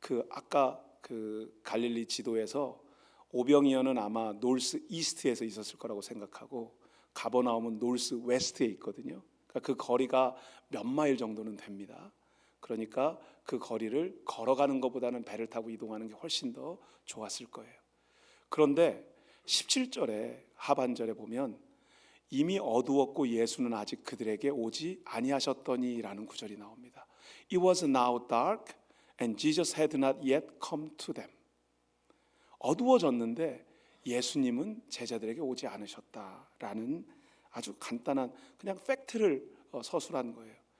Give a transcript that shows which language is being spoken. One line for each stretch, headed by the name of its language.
Korean: 아까 갈릴리 지도에서 오병이어는 아마 노스 이스트에서 있었을 거라고 생각하고 가버나움은 노스 웨스트에 있거든요. 그러니까 그 거리가 몇 마일 정도는 됩니다. 그러니까 그 거리를 걸어가는 것보다는 배를 타고 이동하는 게 훨씬 더 좋았을 거예요. 그런데 17절에 하반절에 보면 이미 어두웠고 예수는 아직 그들에게 오지 아니하셨더니라는 구절이 나옵니다.
English: It was now dark and Jesus had not yet come to them.
Korean: 어두워졌는데 예수님은 제자들에게 오지 않으셨다라는 아주 간단한 그냥 팩트를 서술한 거예요.